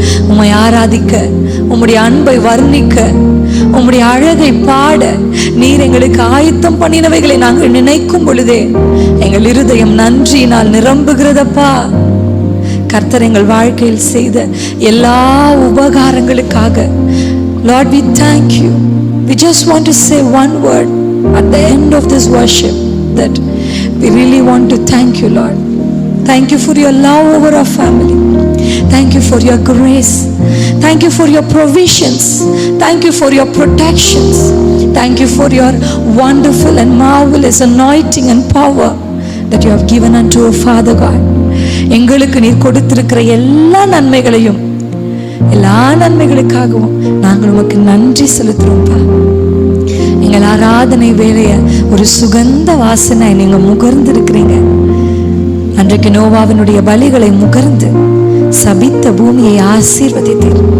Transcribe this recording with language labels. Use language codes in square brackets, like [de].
[ta] உம்மை ஆராதிக்க, உம்முடைய அன்பை வர்ணிக்க, உம்முடைய அழகை பாட நீர் எங்களுக்கு ஆயத்தம் பண்ணினவைகளை நாங்கள் நினைக்கும் பொழுதே எங்கள் இருதயம் நன்றியினால் நிரம்புகிறதப்பா. கர்த்தர் எங்கள் வாழ்க்கையில் செய்த எல்லா உபகாரங்களுக்காக [en] Lord, we thank you. We just want to say one word at the end of this worship, that we really want to thank you, Lord. Thank you for your love over our family. Thank you for your grace. Thank you for your provisions. Thank you for your protections. Thank you for your wonderful and marvelous anointing and power that you have given unto our Father God. [ta] எங்களுக்கு நீர் கொடுத்திருக்கிற எல்லா நன்மைகளையும், எல்லா நன்மைகளுக்காகவும் நாங்கள் உமக்கு நன்றி செலுத்துறோம்ப்பா. எங்கள் ஆராதனை வேலைய ஒரு சுகந்த வாசனை நீங்க முகர்ந்து இருக்கிறீங்க. அன்றைக்கு நோவாவினுடைய பலிகளை முகர்ந்து சபித்த பூமியை ஆசீர்வதித்தீர்.